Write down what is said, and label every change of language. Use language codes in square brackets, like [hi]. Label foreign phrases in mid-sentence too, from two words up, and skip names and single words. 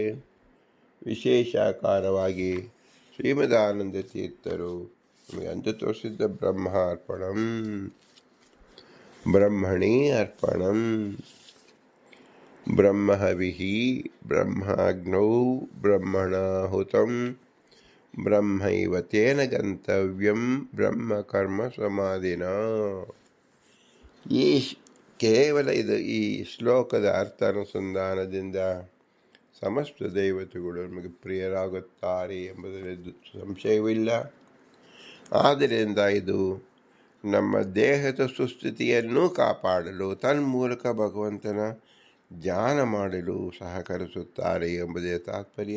[kn] ವಿಶೇಷಾಕಾರವಾಗಿ ಶ್ರೀಮದಾನಂದ ತೀರ್ಥರು ನಮಗೆ ಅಂತ ತೋರಿಸಿದ್ದ [sa] ಬ್ರಹ್ಮಾರ್ಪಣಂ, ಬ್ರಹ್ಮಣಿ ಅರ್ಪಣಂ, ಬ್ರಹ್ಮಹವಿಹಿ, ಬ್ರಹ್ಮಾಗ್ನೌ, ಬ್ರಹ್ಮಣಾಹುತಂ, ಬ್ರಹ್ಮೈವ ತೇನ ಗಂತವ್ಯಂ, ಬ್ರಹ್ಮ ಕರ್ಮ ಸಮಾಧಿನ. [kn] ಕೇವಲ ಈ ಶ್ಲೋಕದ ಅರ್ಥಾನುಸಂಧಾನದಿಂದ ಸಮಸ್ತ ದೇವತೆಗಳು ನಮಗೆ ಪ್ರಿಯರಾಗುತ್ತಾರೆ ಎಂಬುದರಲ್ಲಿ ಸಂಶಯವಿಲ್ಲ. ಆದ್ದರಿಂದ ಇದು ನಮ್ಮ ದೇಹದ ಸುಸ್ಥಿತಿಯನ್ನು ಕಾಪಾಡಲು ತನ್ಮೂಲಕ ಭಗವಂತನ ಧ್ಯಾನ ಮಾಡಲು ಸಹಕರಿಸುತ್ತಾರೆ ಎಂಬುದೇ ತಾತ್ಪರ್ಯ.